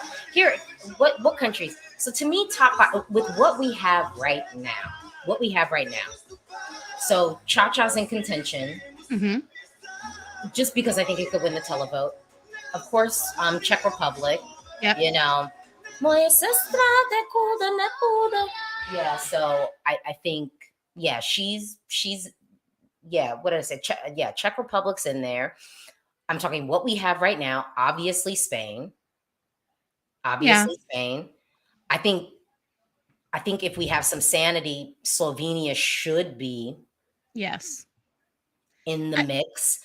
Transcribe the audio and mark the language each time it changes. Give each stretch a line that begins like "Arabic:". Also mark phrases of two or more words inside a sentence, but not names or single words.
English: Here, what countries? So to me, top 5 with what we have right now. So Cha-Cha's in contention, Mm-hmm. just because I think it could win the televote. Of course, Czech Republic. Yep. You know, Moje sestra te kuda ne pudo. Yeah. So I think she's what did I say? Czech Republic's in there. I'm talking what we have right now. Obviously, Spain. Spain. I think if we have some sanity, Slovenia should be in the mix.